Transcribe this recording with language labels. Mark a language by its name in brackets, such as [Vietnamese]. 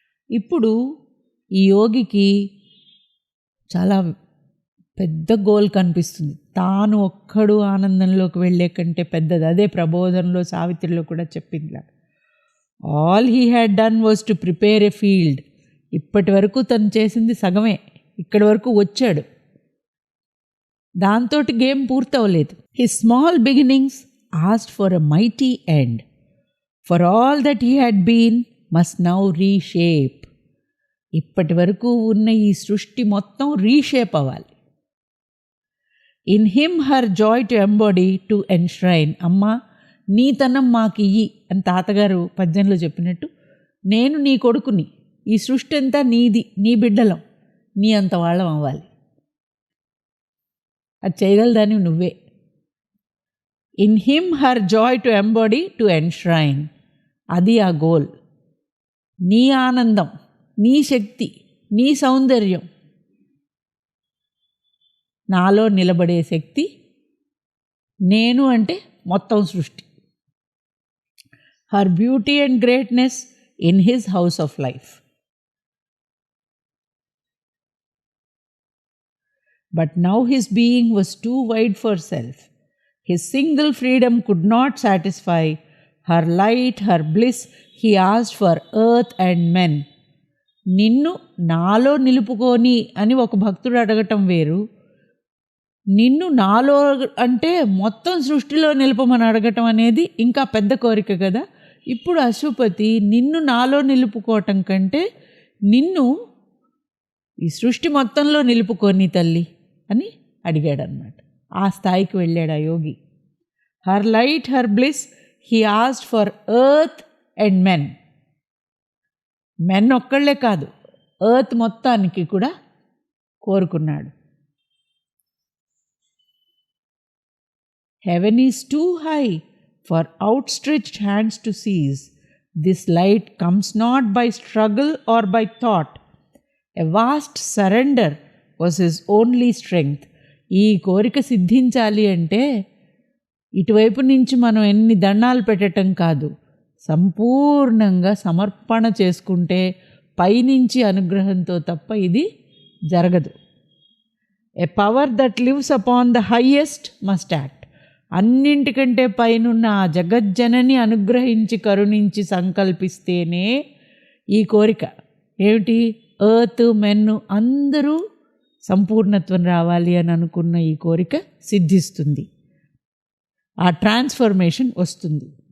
[Telugu] ఇప్పుడు ఈ యోగికి చాలా పెద్ద గోల్ కనిపిస్తుంది. తాను ఒక్కడు ఆనందంలోకి వెళ్ళే కంటే పెద్దది. అదే ప్రబోధనలో సావిత్రిలో కూడా చెప్పింది. [English] All he had done was to prepare a field. [Telugu] ఇప్పటి వరకు తను చేసింది సగమే, ఇక్కడి వరకు వచ్చాడు. దాంతో game పూర్తవలేదు. [English] His small beginnings asked for a mighty end. For all that he had been must now reshape. [Telugu] ఇప్పటి వరకు ఉన్న ఈ సృష్టి మొత్తం రీషేప్ అవ్వాలి. [English] In him her joy to embody to enshrine. [Telugu] అమ్మా నీతనం మాకు ఇయ్యి అని తాతగారు పద్యంలో చెప్పినట్టు, నేను నీ కొడుకుని, ఈ సృష్టి అంతా నీది, నీ బిడ్డలం, నీ అంత వాళ్ళం అవ్వాలి. అది చేయగలదాన్ని నువ్వే. [English] In him her joy to embody to enshrine. [Telugu] అది ఆ గోల్. నీ ఆనందం, నీ శక్తి, నీ సౌందర్యం, నాలో నిలబడే శక్తి, నేను అంటే మొత్తం సృష్టి. [English] Her beauty and greatness in his house of life. But now his being was too wide for self. His single freedom could not satisfy. Her light, her bliss, he asked for earth and men. [Telugu] నిన్ను నాలో నిలుపుకొని అని ఒక భక్తుడు అడగటం వేరు, నిన్ను నాలో అంటే మొత్తం సృష్టిలో నిలుపమని అడగటం అనేది ఇంకా పెద్ద కోరిక కదా. ఇప్పుడు అశ్వపతి నిన్ను నాలో నిలుపుకోవటం కంటే నిన్ను ఈ సృష్టి మొత్తంలో నిలుపుకొని తల్లి అని అడిగాడనమాట. ఆ స్థాయికి వెళ్ళాడు ఆ యోగి. [English] Her light, her bliss, he asked for earth and men. [Telugu] Men ఒక్కళ్ళే కాదు, ఎర్త్ మొత్తానికి కూడా కోరుకున్నాడు. [English] Heaven is too high for outstretched hands to seize. This light comes not by struggle or by thought. A vast surrender was his only strength. [Telugu] ఈ కోరిక సిద్ధించాలి అంటే ఇటువైపు నుంచి మనం ఎన్ని దండాలు పెట్టడం కాదు, సంపూర్ణంగా సమర్పణ చేసుకుంటే పైనుంచి అనుగ్రహంతో తప్ప ఇది జరగదు. [English] A power that lives upon the highest must act. [Telugu] అన్నింటికంటే పైనున్న ఆ జగజ్జనని అనుగ్రహించి కరుణించి సంకల్పిస్తేనే ఈ కోరిక ఏమిటి, ఎర్త్ మెన్ అందరూ సంపూర్ణత్వం రావాలి అని అనుకున్న ఈ కోరిక సిద్ధిస్తుంది, ఆ ట్రాన్స్ఫర్మేషన్ వస్తుంది.